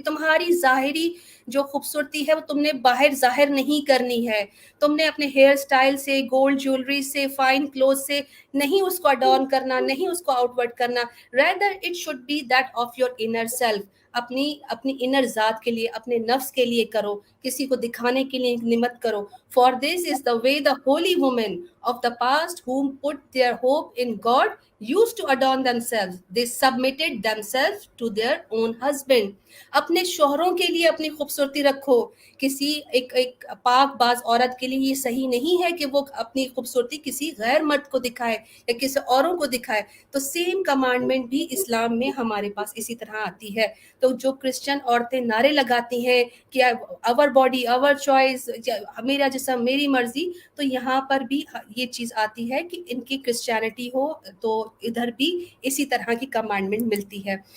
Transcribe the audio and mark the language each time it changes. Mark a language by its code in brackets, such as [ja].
[ur] تمہاری ظاہری جو خوبصورتی ہے وہ تم نے باہر ظاہر نہیں کرنی ہے. تم نے اپنے ہیئر اسٹائل سے، گولڈ جیولری سے، فائن کلوتھ سے نہیں اس کو اڈورن کرنا، نہیں اس کو آؤٹ ورڈ کرنا. [en] Rather it should be that of your inner self. [ur] اپنی انر ذات کے لیے، اپنے نفس کے لیے کرو، کسی کو دکھانے کے لیے مت کرو. [en] For this is the way the holy woman of the past whom put their hope in God used to adorn themselves. They submitted themselves to their own husband. [ur] اپنے شوہروں کے لیے اپنی خوبصورتی رکھو. کسی ایک پاک باز عورت کے لیے یہ صحیح نہیں ہے کہ وہ اپنی خوبصورتی کسی غیر مرد کو دکھائے یا کسی اوروں کو دکھائے. تو سیم کمانڈمنٹ بھی اسلام میں ہمارے پاس اسی طرح آتی ہے. تو جو کرسچن عورتیں نعرے لگاتی ہیں کہ [en] our body our choice، [ur] میرا جسم میری مرضی، تو یہاں پر بھی یہ چیز آتی ہے کہ ان کی کرسچینٹی ہو تو ادھر بھی اسی طرح کی کمانڈمنٹ ملتی ہے.